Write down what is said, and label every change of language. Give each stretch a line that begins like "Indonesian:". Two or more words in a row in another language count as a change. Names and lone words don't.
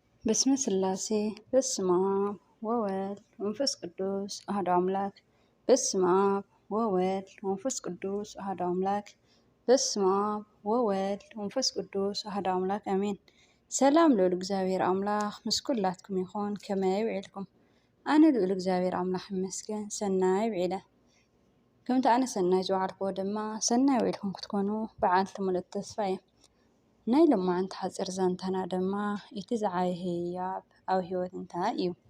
Geez: በስመ ስላሴ በስመ አብ ወወልድ ወመንፈስ ቅዱስ አሐዱ አምላክ። በስመ አብ ወወልድ ወመንፈስ ቅዱስ አሐዱ አምላክ። በስመ አብ ወወልድ ወመንፈስ ቅዱስ አሐዱ አምላክ አሜን።
Tigrinya: ሰላም ልዑል እግዚአብሔር አምላክ ምስ ኩላትኩም ይኹን። ከመይ ውዒልኩም? ኣነ ልዑል እግዚአብሔር አምላክ ይመስገን ሰናይ ውዒለ። ከምቲ ኣነ ሰናይ ዝወዓልክዎ ድማ ሰናይ ውዒልኩም ክትኮኑ በዓልቲ ሙሉእ ተስፋ እየ። ናይ ሎማዓንቲ ሓፂር ዛንታና ድማ እቲ ዝዓበየ ህያብ ኣብ ሂወት እንታይ እዩ?